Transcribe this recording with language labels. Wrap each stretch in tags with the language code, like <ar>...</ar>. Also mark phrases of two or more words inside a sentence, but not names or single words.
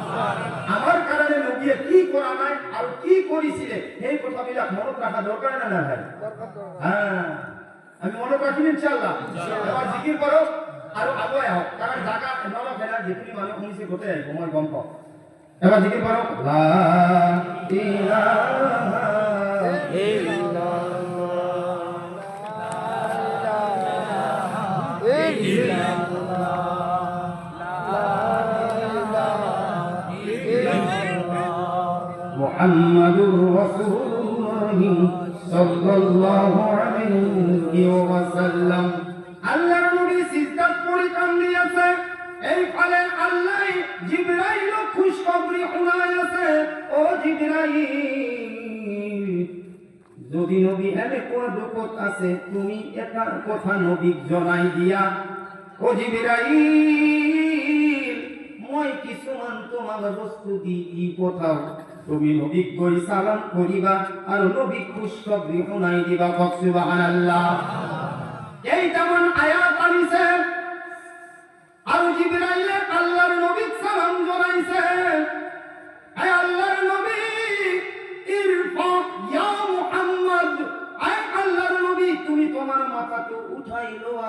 <as>আমার কারণে নবীয়ে কি করা নাই আৰু কি কৰিছিলে সেই কথাবিলাক মনত ৰাখা দৰকাৰ না না ভাই? হ্যাঁ, আমি মনত ৰাখিম</as> <ar>إن شاء الله.</ar> <as>এবাৰ জিকিৰ কৰক আৰু আগুৱাই আহক, কাৰণ জাগা নলফেলা যিখিনি মানুহ শুনিছে গোটেই আহিব, মই গম পাওঁ। এবাৰ জিকিৰ কৰক।</as> <ar>لا إله محمد رسول الله صلى الله عليه وسلم.</ar> <as>আল্লাহর নবী সিজদাত পড়ে কান্দি আছে, এই ফলে আল্লাহ জিবরাইল খুশখবরি শুনাই আছে। ও জিবরাইল, যদি নবী এনেকুৱা দুখত আছে তুমি এটা কথা নবীক জনাই দিয়া। ও জিবরাইল, মই কিছুমান তোমাক বস্তু দি পঠাও, তুমি নবীক গৈ সালাম করিবা আর নবীক খুশখবরি শুনাই দিবা। সুবহানাল্লাহ। এই যেমন আয়াত আনিছে আর জিবরাইল আল্লাহর নবীক সালাম জানাইছে। হে আল্লাহর নবী,</as> <ar>ارفع يا محمد,</ar> <as>হে আল্লাহর নবী তুমি তোমার মাথাটো উঠাই লোয়া।</as>